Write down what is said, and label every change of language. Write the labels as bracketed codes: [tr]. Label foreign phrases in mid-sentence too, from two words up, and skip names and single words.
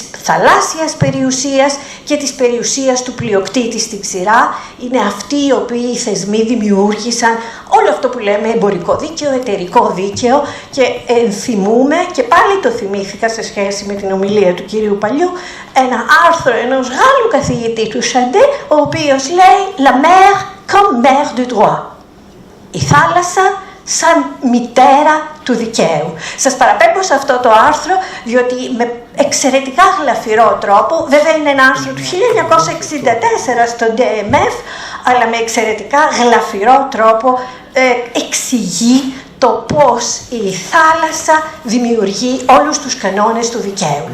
[el] θαλάσσιας περιουσίας και της περιουσίας του πλειοκτήτη στην ξηρά, είναι αυτοί οι οποίοι οι θεσμοί δημιούργησαν όλο αυτό που λέμε εμπορικό δίκαιο, εταιρικό δίκαιο, και θυμούμε, και πάλι το θυμήθηκα σε σχέση με την ομιλία του κυρίου Παλιού, ένα άρθρο ενός Γάλλου καθηγητή του Σαντέ, ο οποίος λέει [fr] «La mer comme mère du droit». [el] Η θάλασσα σαν μητέρα του δικαίου. Σας παραπέμπω σε αυτό το άρθρο, διότι με εξαιρετικά γλαφυρό τρόπο, βέβαια είναι ένα άρθρο του 1964 στο DMF, αλλά με εξαιρετικά γλαφυρό τρόπο εξηγεί το πώς η θάλασσα δημιουργεί όλους τους κανόνες του δικαίου.